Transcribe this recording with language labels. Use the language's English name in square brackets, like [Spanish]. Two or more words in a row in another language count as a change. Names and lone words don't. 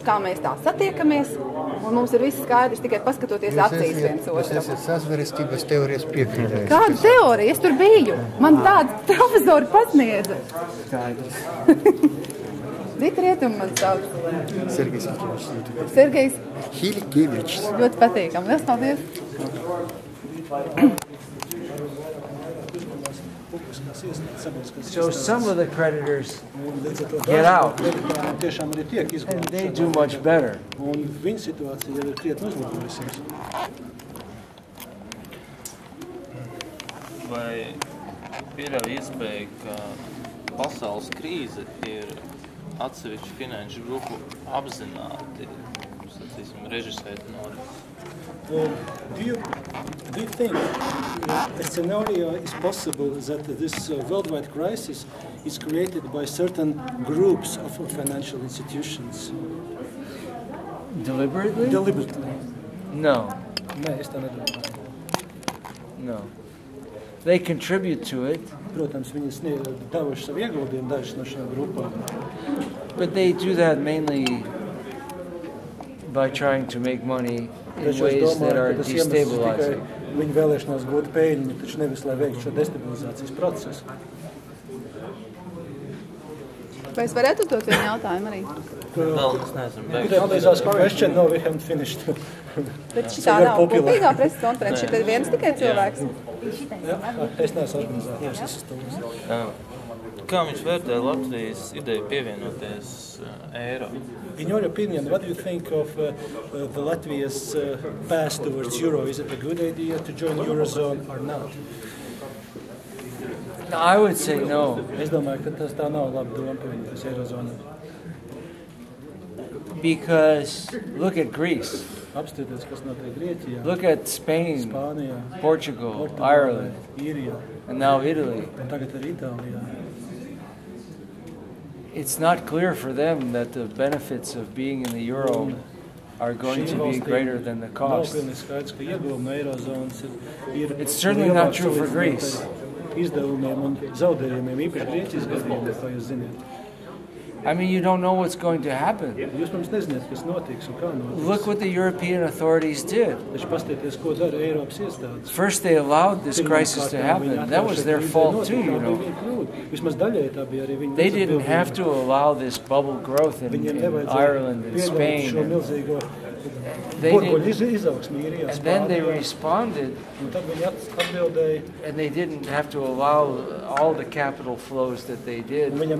[Latvian] Kā mēs tā satiekamies, un mums ir viss skaidrs, tikai paskatoties acīs viens otram. Jūs esat sazvērestības teorijas piekrītējs. Kāda teorija? Es tur biju. Man tāda profesori pasniedza. Skaidrs. Rietuma man sauc. Sergejs Hilkevičs. Sergejs Hilkevičs. ļoti patīkam. Liels paldies. [English] So some of the creditors get out, and they do much better. [Latvian] Un viņa situācija jau ir krietni uzlabojusies. Vai pieļauj iespēju, ka pasaules krīze ir atsevišķu finanšu grupu apzināti, sacīsim, režisēt norises? [English] Do you think a scenario is possible that this worldwide crisis is created by certain groups of financial institutions? Deliberately? Deliberately. No. [Latvian] Nē, es tā nedomāju. [English] No. They contribute to it. [Latvian] Protams, viņi devuši savu ieguldījumu dažas no šīm grupām. [English] But they do that mainly by trying to make money in ways that are destabilizing. [Latvian] Viņi vēlēšanās gūt peļņu, taču nevis, lai veiktu šo destabilizācijas procesu. Vai es varētu uzdot vienu jautājumu arī? Vēl es neesmu [English] Could I please ask a question? No, we haven't finished. [Latvian] Bet šitā nav kopīgā preses konferences, šitā ir viens tikai cilvēks. Es neesmu organizētājs, es esmu. Kā viņš vērtē Latvijas ideju pievienoties eiro? [English] In your opinion, what do you think of the Latvia's path towards euro? Is it a good idea to join Eurozone or not? I would say no. [Latvian] Es domāju, ka tas tā nav laba doma pievienoties Eirozonai. [English] Because look at Greece. [Latvian] Apstieties, kas notiek Grieķijā, [English] Look at Spain, [Latvian] Spānijā, [English] Portugal, [Latvian] Portugālē, [English] Ireland, [Latvian] Īrijā [English] and now Italy. [Latvian] un tagad arī Itālijā. [English] It's not clear for them that the benefits of being in the euro are going to be greater than the [Latvian] Nav [English] cost. [Latvian] pilnīgi skaidrs, ka ieguvumi no Eirozonas ir [English] It's certainly not true for Greece. [Latvian] Izdevumiem un zaudējumiem, īpaši Grieķijas gadījumā, kā jūs zināt. [English] I mean, you don't know what's going to happen. [Latvian] Jūs mums nezināt, kas notiks un kā notiks. [English] Look what the European authorities did. [Latvian] Taču pastieties, ko dara Eiropas iestādes. [English] First, they allowed this crisis to happen. That was their fault too, you know. [Latvian] Vismaz daļai tā bija arī viņa [English] They didn't have to allow this bubble growth in Ireland and Spain. They didn't, and then they responded, and they didn't have to allow all the capital flows that they did.